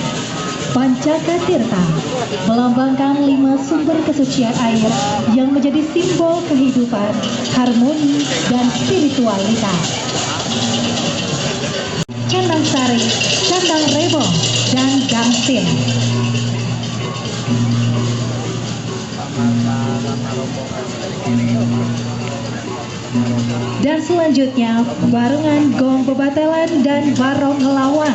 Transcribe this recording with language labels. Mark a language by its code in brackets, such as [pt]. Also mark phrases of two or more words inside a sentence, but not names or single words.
[id] Pancaka Tirta melambangkan 5 sumber kesucian air yang menjadi simbol kehidupan, harmoni, dan spiritualitas. Candang Sari, Candang Rebo, dan Gangsin. Dan selanjutnya barengan gong bebatelan dan barong ngelawang.